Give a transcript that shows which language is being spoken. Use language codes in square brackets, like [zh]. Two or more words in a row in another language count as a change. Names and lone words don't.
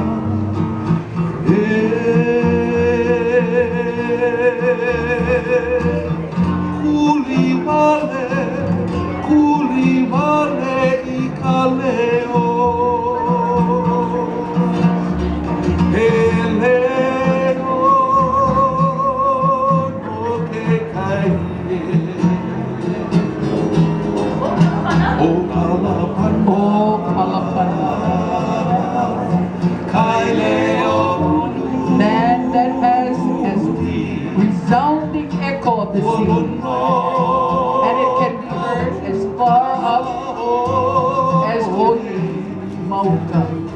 [haw] Kulimale I kaleo Heleo no ke kai O Kalapana [en] Oh, Kalapana. Land that has resounding echo of the sea. And it can be heard as far up as Holy Mountain.